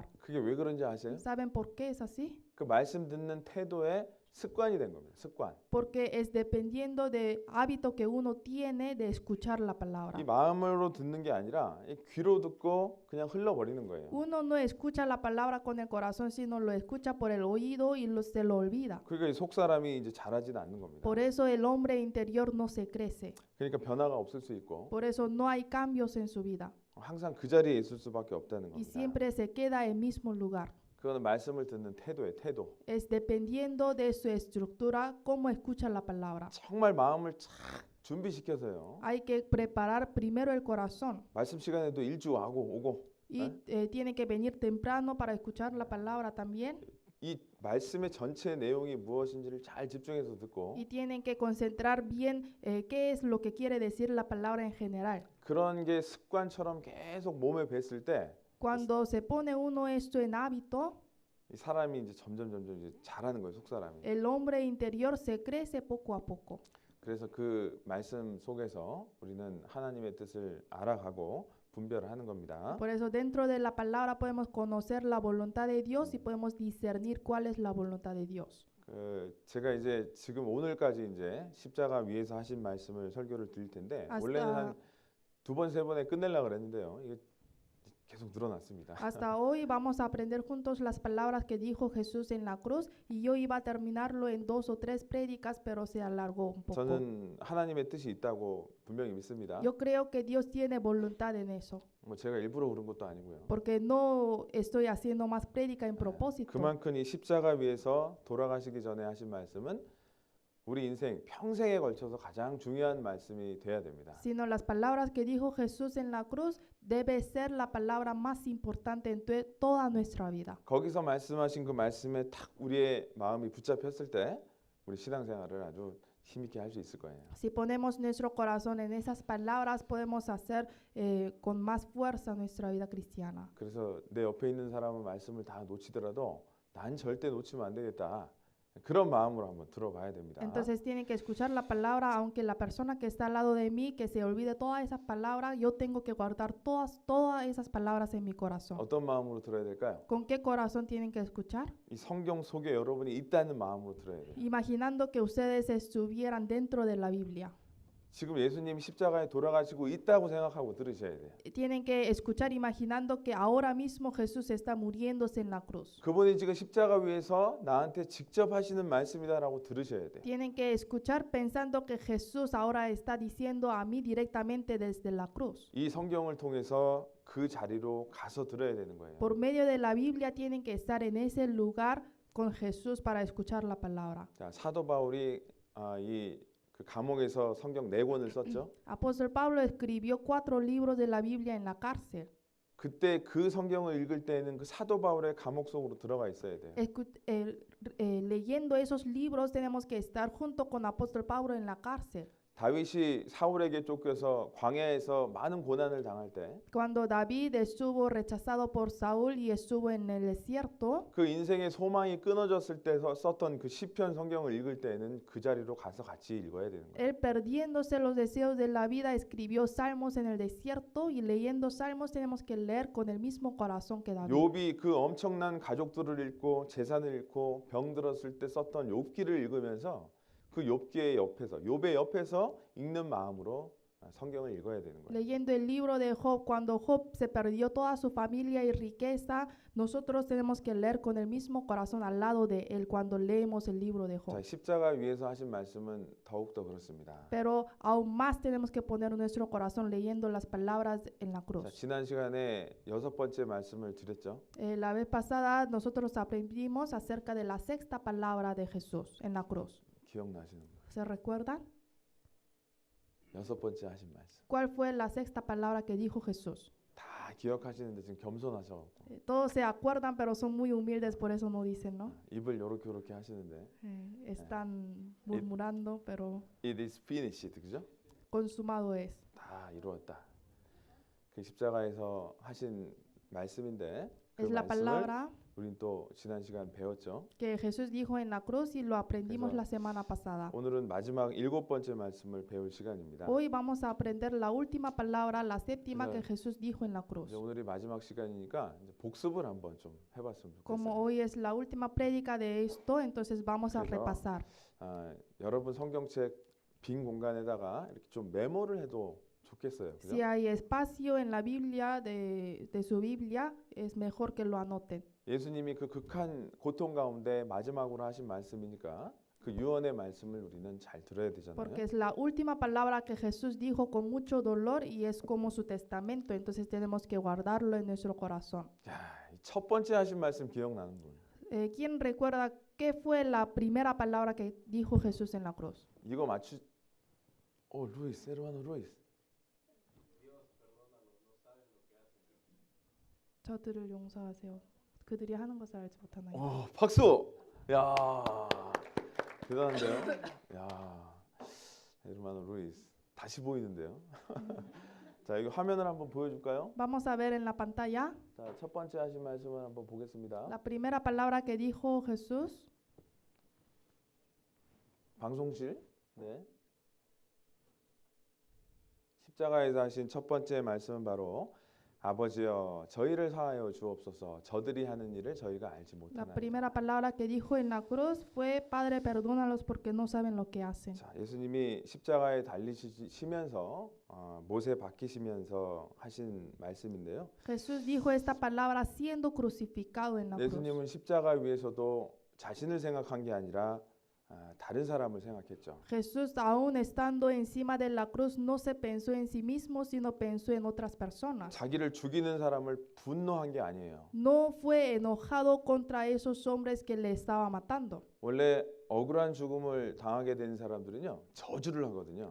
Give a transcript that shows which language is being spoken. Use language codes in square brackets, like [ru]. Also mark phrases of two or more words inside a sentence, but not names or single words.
[ko] 그게 왜 그런지 아세요? [es] ¿Saben por qué es así? [ko] 그 말씀 듣는 태도에 습관이 된 겁니다. 습관. [es] Porque es dependiendo del hábito que uno tiene de escuchar la palabra. [ko] 이 마음으로 듣는 게 아니라 이 귀로 듣고 그냥 흘러버리는 거예요. [es] Uno no escucha la palabra con el corazón, sino lo escucha por el oído y se lo olvida. [ko] 그러니까 속 사람이 이제 자라지는 않는 겁니다. [es] Por eso el hombre interior no se crece. [ko] 그러니까 변화가 없을 수 있고 [es] Por eso no hay cambios en su vida. [ko] 항상 그 자리에 있을 수밖에 없다는 [es] Y [ko] 겁니다. [es] siempre se queda en el mismo lugar. [ko] 그거는 말씀을 듣는 태도예요. 태도. [es] Es dependiendo de su estructura, cómo escucha la palabra. [ko] 정말 마음을 착 준비시켜서요. [es] Hay que preparar primero el corazón. [ko] 말씀 시간에도 일주하고 오고 [es] Y tiene que venir temprano para escuchar la palabra también. [ko] 이 말씀의 전체 내용이 무엇인지를 잘 집중해서 듣고 [es] Y tienen que concentrar bien qué es lo que quiere decir la palabra en general. [ko] 그런 게 습관처럼 계속 몸에 뱄을 때 [es] Cuando se pone uno esto en hábito, [ko] 이 사람이 이제 점점 이제 잘하는 거예요. 속 사람이. [es] el hombre interior se crece poco a poco. [ko] 그래서 그 말씀 속에서 우리는 하나님의 뜻을 알아가고 분별을 하는 겁니다. [es] Por eso dentro de la palabra podemos conocer la voluntad de Dios y podemos discernir cuál es la voluntad de Dios. [ko] 제가 이제 지금 오늘까지 이제 십자가 위에서 하신 말씀을 설교를 드릴 텐데 원래는 한 두 번 세 번에 끝내려고 그랬는데요. 이게 계속 늘어났습니다. [es] Hasta hoy vamos a aprender juntos las palabras que dijo Jesús en la cruz y yo iba a terminarlo en 2 o 3 prédicas, pero se alargó un poco. [ko] 저는 하나님의 뜻이 있다고 분명히 믿습니다. [es] Yo creo que Dios tiene voluntad en eso, [ko] 뭐 제가 일부러 그런 것도 아니고요. [es] porque no estoy haciendo más prédica en propósito. [ko] 그만큼 이 십자가 위에서 돌아가시기 전에 하신 말씀은 우리 인생 평생에 걸쳐서 가장 중요한 말씀이 돼야 됩니다. [es] Sino las palabras que dijo Jesús en la cruz debe ser la palabra más importante en toda nuestra vida. [ko] 거기서 말씀하신 그 말씀에 탁 우리의 마음이 붙잡혔을 때 우리 신앙생활을 아주 힘있게 할 수 있을 거예요. [es] Si ponemos nuestro corazón en esas palabras, podemos hacer con más fuerza nuestra vida cristiana. [ko] 그래서 내 옆에 있는 사람은 말씀을 다 놓치더라도 난 절대 놓치면 안 되겠다. 그런 마음으로 한번 들어봐야 됩니다. [es] Entonces tienen que escuchar la palabra, aunque la persona que está al lado de mí, que se olvide todas esas palabras, yo tengo que guardar todas esas palabras en mi corazón. [ko] 어떤 마음으로 들어야 될까요? [es] ¿Con qué corazón tienen que escuchar? [ko] 이 성경 속에 여러분이 있다는 마음으로 들어야 돼요. [es] Imaginando que ustedes estuvieran dentro de la Biblia. [ko] 지금 예수님이 십자가에 돌아가시고 있다고 생각하고 들으셔야 돼요. [es] Tienen que escuchar imaginando que ahora mismo Jesús está muriéndose en la cruz. [ko] 그분이 지금 십자가 위에서 나한테 직접 하시는 말씀이다라고 들으셔야 돼요. [es] Tienen que escuchar pensando que Jesús ahora está diciendo a mí directamente desde la cruz. [ko] 이 성경을 통해서 그 자리로 가서 들어야 되는 거예요. [es] Por medio de la Biblia tienen que estar en ese lugar con Jesús para escuchar la palabra. [ko] 자, 사도 바울이 그 감옥에서 성경 4권을 썼죠. [es] Apóstol Pablo escribió 4 libros de la Biblia en la cárcel. [ko] 그때 그 성경을 읽을 때는 그 사도 바울의 감옥 속으로 들어가 있어야 돼요. [es] Leyendo esos libros tenemos que estar junto con Apóstol Pablo en la cárcel. [ko] 다윗이 사울에게 쫓겨서 광야에서 많은 고난을 당할 때 [es] Cuando David estuvo rechazado por Saúl y estuvo en el desierto, [ko] 그 인생의 소망이 끊어졌을 때 썼던 그 시편 성경을 읽을 때는 그 자리로 가서 같이 읽어야 되는 거예요. [es] él perdiéndose los deseos de la vida escribió salmos en el desierto y leyendo salmos tenemos que leer con el mismo corazón que David. [ko] 욥이 그 엄청난 가족들을 잃고 재산을 잃고 병들었을 때 썼던 욥기를 읽으면서 그 욥기의 옆에서 읽는 마음으로 성경을 읽어야 되는 거예요. [es] Leyendo el libro de Job, cuando Job se perdió toda su familia y riqueza, nosotros tenemos que leer con el mismo corazón al lado de él cuando leemos el libro de [ko] 자, [es] Job. [ko] 십자가 위에서 하신 말씀은 더욱더 그렇습니다. [es] Pero aún más tenemos que poner nuestro corazón leyendo las palabras en la [ko] 자, [es] cruz. [ko] 지난 시간에 6번째 말씀을 드렸죠. [es] La vez pasada nosotros aprendimos acerca de la 6ª palabra de Jesús en la cruz. [ko] 기억나시는 거예요. [es] ¿Se recuerdan? [ko] 6번째 하신 말씀. [es] ¿Cuál fue la 6ª palabra que dijo Jesús? [ko] 다 기억하시는데 지금 겸손하셔. [es] Todos se acuerdan, pero son muy humildes, por eso no dicen, ¿no? [ko] 입을 요렇게 하시는데 [es] Están murmurando, pero [en] It is finished, [ko] 그죠? [es] consumado es. [ko] 다 이루었다. 그 십자가에서 하신 말씀인데 그 [es] Es la [ko] 말씀을 [es] palabra [ko] 우린 또 지난 시간 배웠죠. [es] que Jesús dijo en la cruz y lo aprendimos [ko] 그래서 [es] la semana pasada. [ko] 오늘은 마지막 7번째 말씀을 배울 시간입니다. [es] Hoy vamos a aprender la última palabra, la séptima que [ko] 그래서 [es] Jesús dijo en la cruz. [ko] 이제 오늘이 마지막 시간이니까 이제 복습을 한번 좀 해봤으면 [es] Como [ko] 좋겠어요. [es] hoy es la última prédica de esto, entonces vamos a [ko] 그래서 [es] repasar. [ko] 여러분 성경책 빈 공간에다가 이렇게 좀 메모를 해도 좋겠어요. 그죠? [es] Si hay espacio en la Biblia, de su Biblia, es mejor que lo anoten. [ko] 예수님이 그 극한 고통 가운데 마지막으로 하신 말씀이니까 그 유언의 말씀을 우리는 잘 들어야 되잖아요. [es] Porque es la última palabra que Jesús dijo con mucho dolor y es como su testamento, entonces tenemos que guardarlo en nuestro corazón. [ko] 자, 첫 번째 하신 말씀 기억나는 분? [es] ¿Quién recuerda qué fue la primera palabra que dijo Jesús en la cruz? [ko] 이거 맞추. 루이스, 에르마노 루이스. 저들을 용서하세요. 그들이 하는 것을 알지 못하나요? 박수. 야, 대단한데요. 야, 에르마노 루이스 다시 보이는데요. 자, 이거 화면을 한번 보여줄까요? [es] Vamos a ver en la pantalla [ko] 자, 첫 번째 하신 말씀을 한번 보겠습니다. [es] la primera palabra que dijo Jesús. [ko] 방송실. 네. 십자가에서 하신 첫 번째 말씀은 바로 아버지여 저희를 사하여 주옵소서 저들이 하는 일을 저희가 알지 [es] La [ko] 못하나이다. [es] primera palabra que dijo en la cruz fue Padre, perdónalos porque no saben lo que hacen. [ko] 자, 예수님이 십자가에 달리시면서 못에 박히시면서 하신 말씀인데요. [es] Jesús dijo esta palabra siendo crucificado en la cruz. [ko] 예수님은 십자가 위에서도 자신을 생각한 게 아니라 다른 사람을 생각했죠. [es] Jesús, aún estando encima de la cruz, no se pensó en sí mismo, sino pensó en otras personas. [ko] 자기를 죽이는 사람을 분노한 게 아니에요. [es] No fue enojado contra esos hombres que le estaba matando. [ko] 원래 억울한 죽음을 당하게 된 사람들은요 저주를 하거든요.